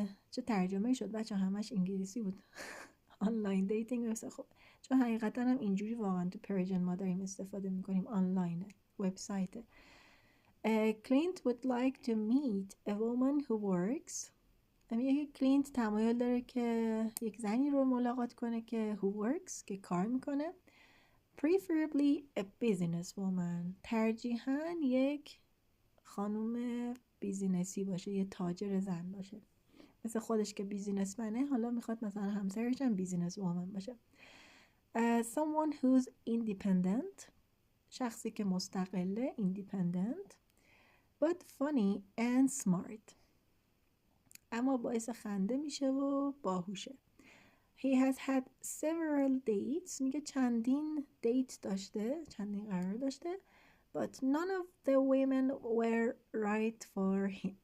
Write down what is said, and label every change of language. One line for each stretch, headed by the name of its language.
Persian: چه ترجمه شد بچه؟ همش انگلیسی بود. آنلاین دیتینگ وبسایت. خب چون حقیقتا هم اینجوری واقعا تو پرژن ما داریم استفاده میکنیم، آنلاینه، وبسایت.
English: Clint would like to meet a woman who works.
Persian: میگه کلینت تمایل داره که یک زنی رو ملاقات کنه که
English: who works
Persian: که کار میکنه.
English: Preferably a business woman.
Persian: ترجیحاً یک خانوم بیزینسی باشه، یه تاجر زن باشه، مثل خودش که بیزینسمنه، حالا میخواد مثلا همسرش هم بیزینس وومن باشه.
English: Someone who's independent.
Persian: شخصی که مستقله،
English: independent but funny and smart.
Persian: اما باعث خنده میشه و باهوشه.
English: He has had several dates.
Persian: میگه چندین دیت داشته، چندین قرار داشته.
English: But none of the women were right for him.